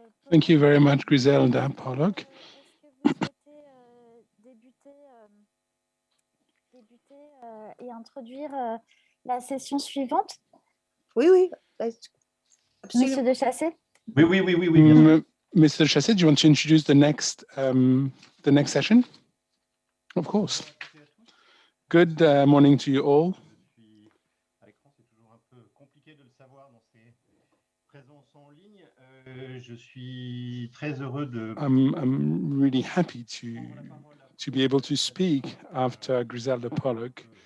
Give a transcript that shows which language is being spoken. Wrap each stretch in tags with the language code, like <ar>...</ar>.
<en>Thank you very much, Griselda Pollock.</en> <fr>Est-ce que vous souhaitez débuter et introduire la session suivante? Oui. Monsieur de Chassé? Oui, bien sûr.</fr> <en>Mr. de Chassé, do you want to introduce the next session? Of course. Good morning to you all.</en> <fr>À l'écran, c'est toujours un peu compliqué de le savoir dans ces présences en ligne. Je suis très heureux de.</fr> <en>I'm really happy to be able to speak after Griselda Pollock.</en>